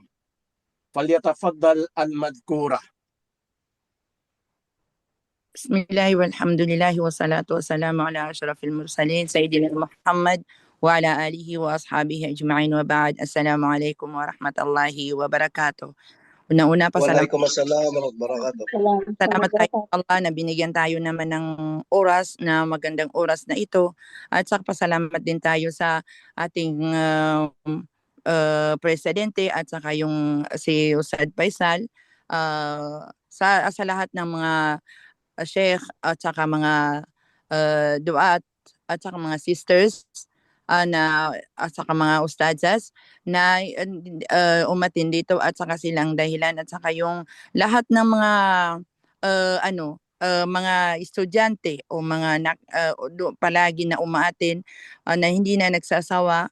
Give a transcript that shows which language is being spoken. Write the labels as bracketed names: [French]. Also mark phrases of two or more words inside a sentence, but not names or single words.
[Arabic] فليتفضل المذكورة. بسم الله والحمد لله والصلاة والسلام على أشرف المرسلين سيدنا محمد وعلى آله وأصحابه أجمعين وبعد السلام عليكم ورحمة الله وبركاته. [Filipino] Una-una pa salamat. [Arabic] وعليكم السلام ورحمة الله وبركاته. [Filipino] Salamat tayo sa Allah na binigyan tayo naman ng oras, na magandang oras na ito. At saka pasalamat din tayo sa ating presidente at saka yung si Ustad Faisal, sa lahat ng mga sheikh at saka mga duat at saka mga sisters na at saka mga ustadzas na umatin dito, at saka silang dahilan, at saka yung lahat ng mga mga estudyante o mga palagi na umaatin na hindi na nagsasawa.